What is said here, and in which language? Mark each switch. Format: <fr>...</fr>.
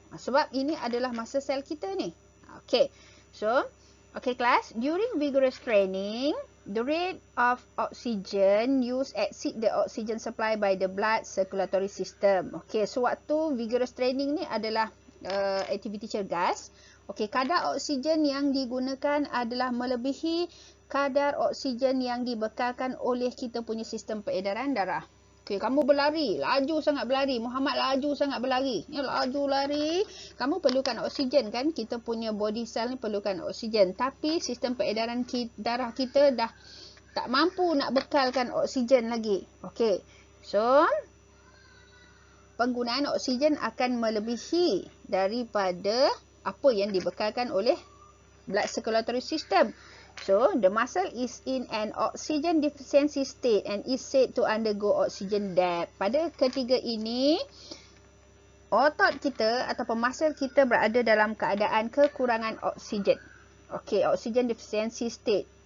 <ms>Sebab ini adalah muscle cell kita ni.</ms> <en>Okay, so, okay class, during vigorous training, the rate of oxygen used exceed the oxygen supply by the blood circulatory system.</en> <ms>Okay, so waktu vigorous training ni adalah aktiviti cergas. Okay, kadar oksigen yang digunakan adalah melebihi kadar oksigen yang dibekalkan oleh kita punya sistem peredaran darah. Okay, kamu berlari, laju sangat berlari. Muhammad laju sangat berlari. Ya, laju lari. Kamu perlukan oksigen kan? Kita punya body cell ni perlukan oksigen. Tapi sistem peredaran darah kita dah tak mampu nak bekalkan oksigen lagi. Okay, so penggunaan oksigen akan melebihi daripada apa yang dibekalkan oleh blood circulatory system.</ms> <en>So, the muscle is in an oxygen deficiency state and is said to undergo oxygen debt.</en> <ms>Pada ketiga ini, otot kita ataupun muscle kita berada dalam keadaan kekurangan oksigen.</ms> <en>Okay, oxygen deficiency state.</en>